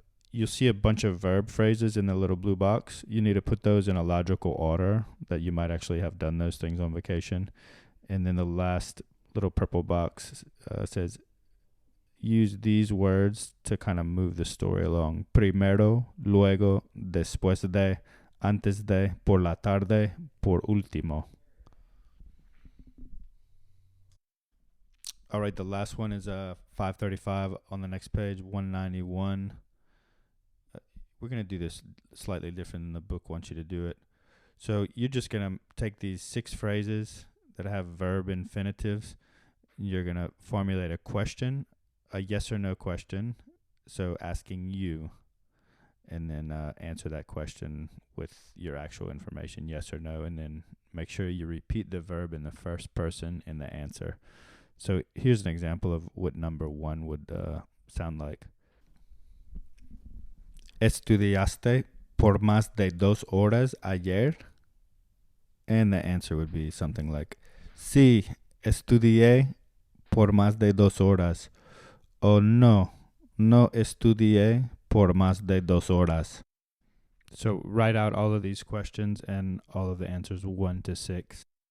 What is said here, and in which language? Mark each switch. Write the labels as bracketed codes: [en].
[en] You'll see a bunch of verb phrases in the little blue box. You need to put those in a logical order that you might actually have done those things on vacation. And then the last little purple box says use these words to kind of move the story along. [es] Primero, luego, después de, antes de, por la tarde, por último. [en] All right, the last one is 535 on the next page, 191. We're going to do this slightly different than the book wants you to do it. So you're just going to take these 6 phrases that have verb infinitives. You're going to formulate a question, a yes or no question, so asking you, and then answer that question with your actual information, yes or no, and then make sure you repeat the verb in the first person in the answer. So here's an example of what number 1 would sound like. [es] ¿Estudiaste por más de 2 horas ayer? [en] And the answer would be something like, [es] sí, estudié por más de 2 horas. O no, no estudié por más de 2 horas. [en] So write out all of these questions and all of the answers 1 to 6.